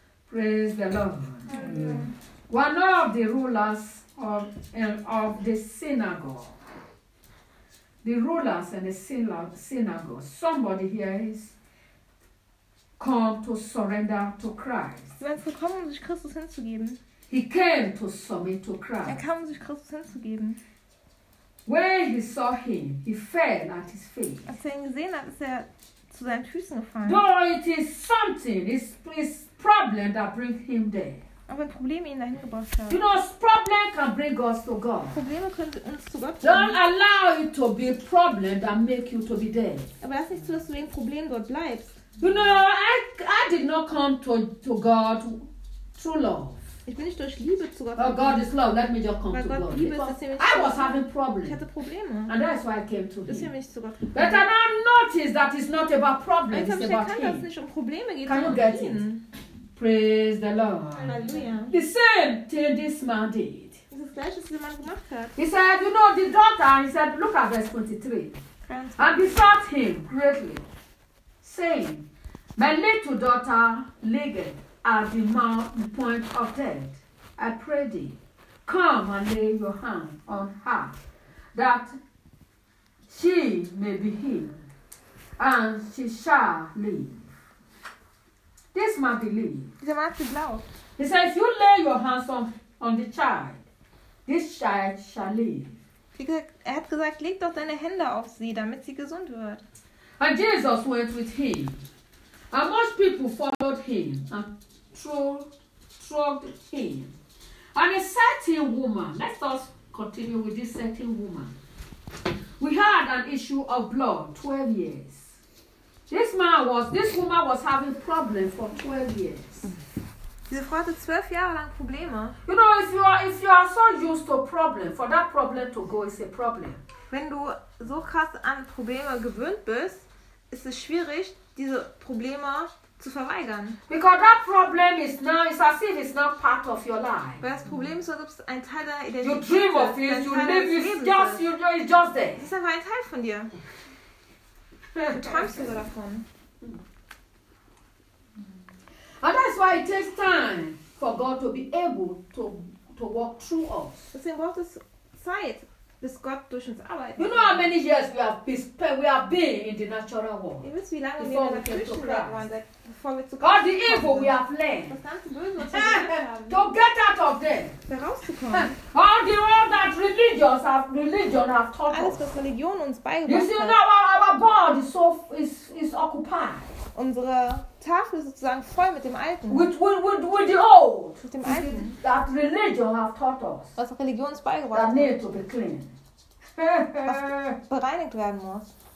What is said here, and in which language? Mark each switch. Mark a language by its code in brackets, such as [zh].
[en] Praise the Lord. Amen. One of the rulers of the synagogue. The rulers in the synagogue. Somebody here is come to surrender to Christ. [de] Wenn es gekommen, um sich Christus hinzugeben. [en] He came to submit to Christ. [de] Er kam, um sich Christus hinzugeben. [en] When he saw him, he fell at his feet. [de] Als er ihn gesehen hat, ist er zu seinen Füßen gefallen. [en] Though it is something, it's problem that brings him there. [de] Aber ein Problem ihn dahin gebracht hat. [en] You know, problem can bring us to God. [de] Probleme können uns zu Gott bringen. [en] Don't allow it to be a problem that make you to be there. [de] Aber lass nicht zu, dass du wegen Problem dort bleibst. [en] You know, I did not come to God through love. [de] Ich bin nicht durch Liebe zu Gott. [en] Oh, God is love. Let me just come to God. [de] Liebe ist, [en] I was having problems. [de] Ich hatte Probleme. [en] And that's why I came to Him. [de] Zu Gott. [en] But I now notice that it's not about problems. It's about [de] erkannt, [en] Him. [de] Dass es nicht um Probleme geht. [en] Can you get it? Praise the Lord. Hallelujah. The same thing this man did. [de] Das ist das Gleiche, was der Mann gemacht hat. [en] He said, you know, the daughter, he said, look at verse 23. And besought him greatly, saying, my little daughter liggeth at the point of death. I pray thee, come and lay your hand on her, that she may be healed, and she shall live. This man believed. The man believed. He said, if you lay your hands on the child, this child shall live. [de] Er hat gesagt, leg doch deine Hände auf sie, damit sie gesund wird. [en] And Jesus went with him. And most people followed him and trod him. And a certain woman, let us continue with this certain woman. We had an issue of blood, 12 years. This woman was having problems for 12 years. [de] Diese Frau hatte 12 Jahre lang Probleme. [en] You know, if you are so used to problem, for that problem to go is a problem. [de] Wenn du so krass an Probleme gewöhnt bist, ist es schwierig, diese Probleme zu verweigern. [en] Because that problem is now, it's as if it's not part of your life. [de] Weil das Problem ist, als ob es ein Teil deiner Identität ist. [en] You dream of it, you live it, just, you know, it's just there. [de] Es ist einfach ein Teil von dir. Du träumst sogar davon. [en] And that's why it takes time for God to be able to walk through us. [de] Deswegen braucht es Zeit, dass Gott durch uns arbeitet. [en] You know how many years we have been in the natural world. [de] Ihr wisst, wie lange wir in der natürlichen Welt waren, bevor wir zu Gott kommen. [en] All the evil we have learned. [de] Das ganze Böse, was wir gelernt haben. [en] To get out of there. [de] Da rauszukommen. [en] All the world that religion have taught us. [de] Alles, was Religion uns beigebracht hat. [en] You see, now our board is so is occupied. [de] Unsere Tafel ist sozusagen voll mit dem Alten. [en] With the old. [de] Mit dem Alten. [en] That religion have taught us. [de] Was Religion uns beigebracht [en] hat. That need to be clean. [de] Was bereinigt werden muss.